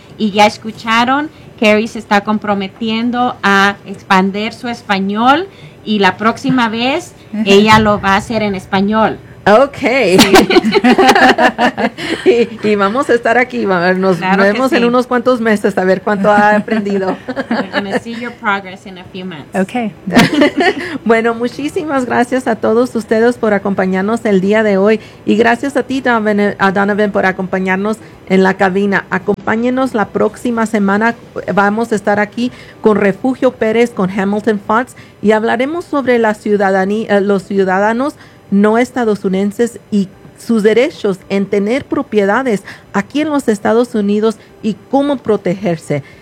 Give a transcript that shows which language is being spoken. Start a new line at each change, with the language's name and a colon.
Spanish: Y ya escucharon, Carrie se está comprometiendo a expandir su español, y la próxima vez ella lo va a hacer en español.
English: Ok.
Spanish: Y vamos a estar aquí. Nos vemos en unos cuantos meses a ver cuánto ha aprendido.
English: We're going to see your progress in a few months. Ok.
Spanish: Bueno, muchísimas gracias a todos ustedes por acompañarnos el día de hoy. Y gracias a ti, Donovan, por acompañarnos en la cabina. Acompáñenos la próxima semana. Vamos a estar aquí con Refugio Pérez, con Hamilton Fox, y hablaremos sobre la ciudadanía, los ciudadanos no estadounidenses y sus derechos en tener propiedades aquí en los Estados Unidos y cómo protegerse.